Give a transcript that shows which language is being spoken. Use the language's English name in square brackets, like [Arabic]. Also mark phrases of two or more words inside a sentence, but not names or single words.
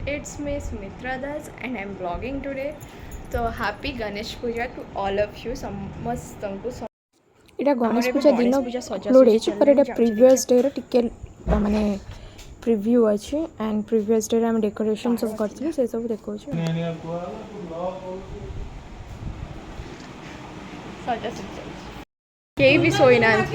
[English] it's me Smitra Das and I'm vlogging today. So happy Ganesh Puja to all of you. [Odia] ସମସ୍ତଙ୍କୁ ଏଇଟା ଗଣେଶ ପୂଜା ଦିନ ଅପଲୋଡ଼ ହେଇଛି ପରେ ଏଇଟା [English] previous day [Odia] ଟିକେ ମାନେ ପ୍ରିଭ୍ୟୁ ଅଛି [English] and previous day [Odia] ଆମେ ଡେକୋରେସନ୍ ସବୁ କରିଥିଲୁ ସେସବୁ ଦେଖାଉଛି। କେହି ବି ଶୋଇନାହାନ୍ତି।